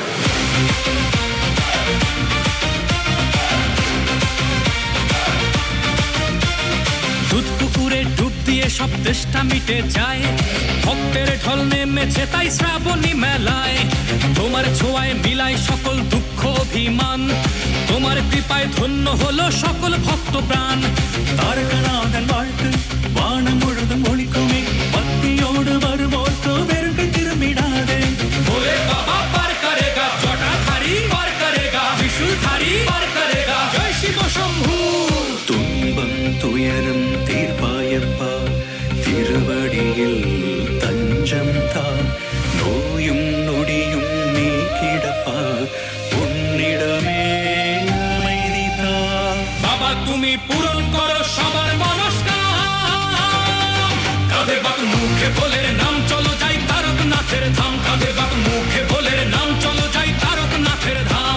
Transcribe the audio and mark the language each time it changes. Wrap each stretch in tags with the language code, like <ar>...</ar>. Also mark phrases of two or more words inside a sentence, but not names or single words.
<bn>দুধ পুকুরে ডুব দিয়ে সব তেষ্টা মিটে যায়, ভক্তের ঢল নেমেছে তাই শ্রাবণী মেলায়। তোমার ছোঁয়ায় মিলায় সকল দুঃখ অভিমান, তোমার কৃপায় ধন্য হলো সকল ভক্ত প্রাণ।</bn> <ta>தாரகநாதன் வாழ்த்து வாணம் முழுதும் ஒளிக்குமே, பக்தியோடு வருவோர்க்கு வெறுதே திருமிடாதே।</ta> <hi>बोले बाबा पार करेगा, जटाधारी पार करेगा, त्रिशूलधारी पार करेगा, जय शिव शंभू।</hi> <ta>துன்பம் துயரம் தீர்ப்பாயப்பா, திருவடியில் தஞ்சம் தா, நோயும் நொடியும் நீக்கிடப்பா, உன்னிடமே</ta> <bn>তুমি পূরণ করো সবার মনস্কাম। কাঁধে বাক মুখে ভোলের নাম চলো যাই তারকনাথের ধাম। কাঁধে বাক মুখে ভোলের নাম চলো যাই তারকনাথের ধাম।</bn>